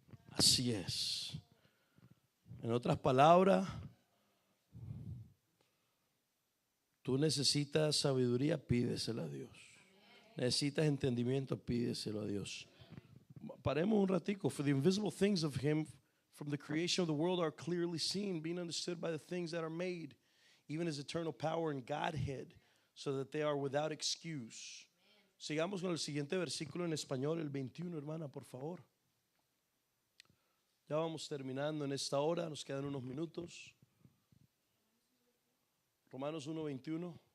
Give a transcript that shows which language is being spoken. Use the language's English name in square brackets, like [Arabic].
[Spanish] Así es. En otras palabras, tú necesitas sabiduría, pídesela a Dios. Necesitas entendimiento, pídeselo a Dios. Paremos un ratico. [English] For the invisible things of Him from the creation of the world are clearly seen, being understood by the things that are made, even His eternal power and Godhead, so that they are without excuse. [Spanish] Sigamos con el siguiente versículo en español, el 21, hermana, por favor. Ya vamos terminando en esta hora, nos quedan unos minutos. Romanos 1:21.